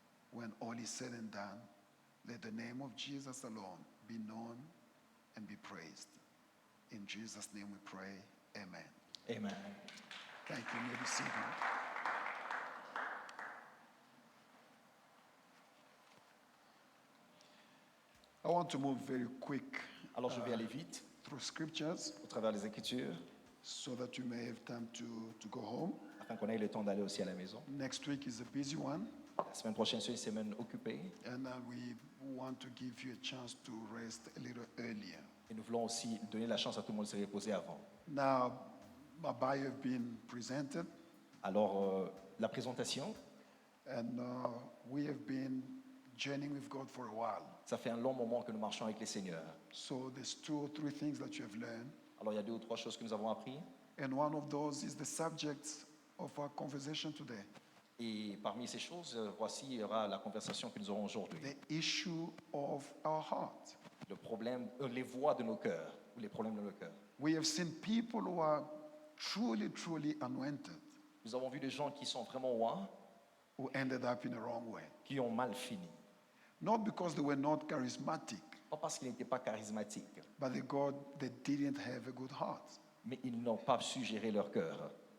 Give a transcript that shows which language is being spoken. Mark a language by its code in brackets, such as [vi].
[en] When all is said and done, let the name of Jesus alone be known and be praised. In Jesus' name we pray, amen. Amen. Thank you. You may be seated. I want to move very quick [fr] Alors, je vais aller vite [en] through scriptures [fr] au travers des Écritures, [en] so that you may have time to go home. [fr] afin qu'on ait le temps d'aller aussi à la maison. [en] Next week is a busy one, [fr] La semaine prochaine, c'est une semaine occupée. [en] and we want to give you a chance to rest a little earlier. [fr] Et nous voulons aussi donner la chance à tout le monde de se reposer avant. [en] Now, my bio have been presented, [fr] Alors, la présentation, [en] and we have been journeying with God for a while. [fr] ça fait un long moment que nous marchons avec les seigneurs. [en] So there's 2 or 3 things that you have learned, [fr] Alors, il y a 2 ou 3 choses que nous avons appris. [en] and one of those is the subject of our conversation today, [fr] Et parmi ces choses, voici, il y aura la conversation que nous aurons aujourd'hui. [en] the issue of our heart. [fr] Le problème, les voies de nos cœurs, ou les problèmes de nos cœurs. [en] We have seen people who are truly, truly anointed, [fr] Nous avons vu des gens qui sont vraiment loin, [en] who ended up in the wrong way. [fr] qui ont mal fini. [en] Not because they were not charismatic, [fr] Pas parce qu'ils n'étaient pas charismatiques, [en] but they didn't have a good heart. [fr] mais ils n'ont pas su gérer leur cœur.